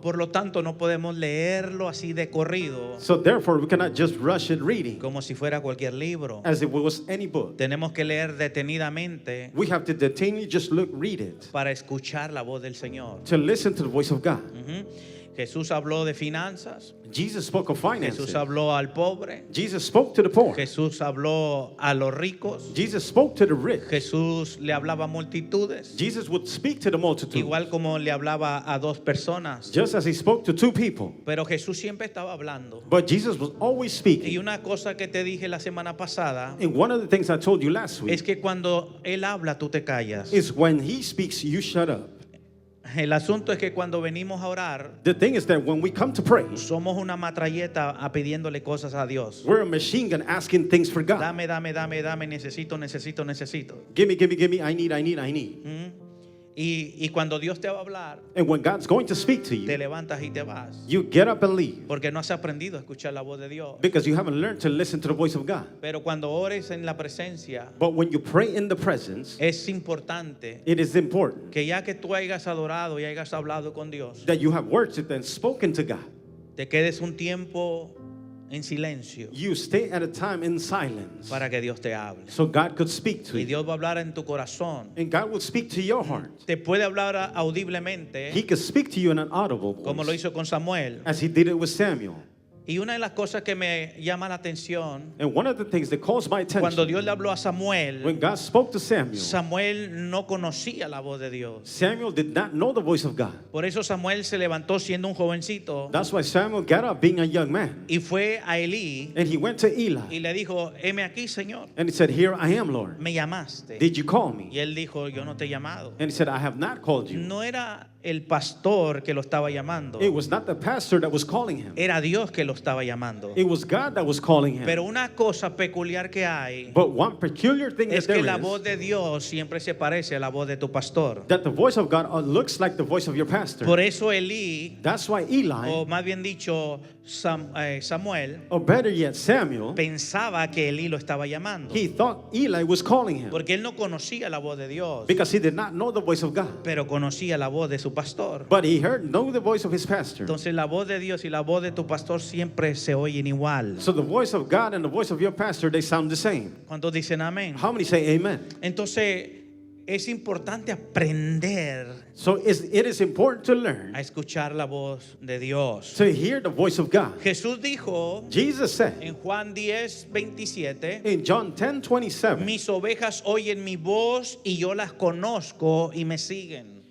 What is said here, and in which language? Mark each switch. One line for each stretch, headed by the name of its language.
Spanish: Por lo tanto, no podemos leerlo así de corrido,
English: So therefore, we cannot just rush it reading
Spanish: como si fuera cualquier libro.
English: as if it was any book.
Spanish: Tenemos que leer detenidamente
English: We have to detainedly just read it,
Spanish: para escuchar la voz del Señor.
English: to listen to the voice of God. Ujú.
Spanish: Jesús habló de finanzas,
English: Jesus spoke of finances.
Spanish: Jesús habló al pobre,
English: Jesus spoke to the poor.
Spanish: Jesús habló a los ricos,
English: Jesus spoke to the rich.
Spanish: Jesús le hablaba a multitudes,
English: Jesus would speak to the multitude,
Spanish: igual como le hablaba a dos personas.
English: just as he spoke to two people.
Spanish: Pero Jesús siempre estaba hablando.
English: But Jesus was always
Spanish: Y
English: speaking.
Spanish: una cosa que te dije la semana pasada
English: And one of the things I told you last
Spanish: es
English: week
Spanish: que cuando Él habla, tú te callas.
English: is when he speaks, you shut up.
Spanish: El asunto es que cuando venimos a orar,
English: The thing is that when we come to pray,
Spanish: somos una matralleta a pidiéndole cosas a Dios.
English: we're a machine gun asking things for God.
Spanish: Dame, dame, dame, dame, necesito, necesito, necesito.
English: Give me, give me, give me. I need, I need, I need. ¿Mm?
Spanish: Y cuando Dios te va a hablar,
English: And when God's going to speak to
Spanish: te
English: you,
Spanish: levantas y te vas.
English: you get up and leave
Spanish: Porque no has aprendido a escuchar la voz de Dios.
English: because you haven't learned to listen to the voice of God.
Spanish: Pero cuando ores en la presencia,
English: But when you pray in the presence,
Spanish: es importante
English: it is important
Spanish: que ya que tú hayas adorado y hayas hablado con Dios,
English: that you have worshiped and spoken to God.
Spanish: te quedes un tiempo en silencio
English: You stay at a time in silence
Spanish: para que Dios te hable.
English: so God could speak to
Spanish: Y
English: you.
Spanish: Dios va a hablar en tu corazón.
English: And God will speak to your heart.
Spanish: Te puede hablar
English: He
Spanish: audiblemente,
English: could speak to you in an audible
Spanish: como lo
English: voice,
Spanish: hizo con Samuel.
English: as he did it with Samuel.
Spanish: Y una de las cosas que me llama la atención,
English: And one of the things that calls my
Spanish: cuando
English: attention,
Spanish: Dios le habló a Samuel,
English: when God spoke to Samuel,
Spanish: Samuel no conocía la voz de Dios.
English: Samuel did not know the voice of God.
Spanish: Por eso Samuel se levantó siendo un jovencito
English: That's why Samuel got up being a young man.
Spanish: y fue a Elí
English: And he went to
Spanish: y
English: Eli.
Spanish: le dijo, heme aquí, Señor,
English: And he said, "Here I am, Lord.
Spanish: me llamaste.
English: Did you call me?"
Spanish: Y él dijo, yo no te he llamado.
English: And he said, "I have not called you."
Spanish: No era el pastor que lo estaba llamando,
English: It was not the pastor that was calling him.
Spanish: era Dios que lo estaba llamando.
English: It was God that was calling him.
Spanish: Pero una cosa peculiar que hay
English: But one peculiar thing
Spanish: es
English: that
Spanish: que
English: there
Spanish: la voz
English: is,
Spanish: de Dios siempre se parece a la voz de tu pastor.
English: that the voice of God looks like the voice of your pastor.
Spanish: Por eso Elí,
English: That's why Eli,
Spanish: o más bien dicho Samuel,
English: or better yet, Samuel,
Spanish: pensaba que Elí lo estaba llamando.
English: he thought Eli was calling him
Spanish: Porque él no conocía la voz de Dios,
English: because he did not know the voice of God.
Spanish: pero conocía la voz de su pastor.
English: But he know the voice of his pastor.
Spanish: Entonces la voz de Dios y la voz de tu pastor siempre se oyen igual.
English: So the voice of God and the voice of your pastor, they sound the same.
Spanish: ¿Cuántos dicen amén?
English: How many say amen?
Spanish: Entonces es importante aprender
English: So it is important to learn
Spanish: a escuchar la voz de Dios.
English: to hear the voice of God.
Spanish: Jesús dijo
English: Jesus said
Spanish: en Juan 10:27,
English: in John 10:27,
Spanish: mis ovejas oyen mi voz y yo las conozco y me siguen.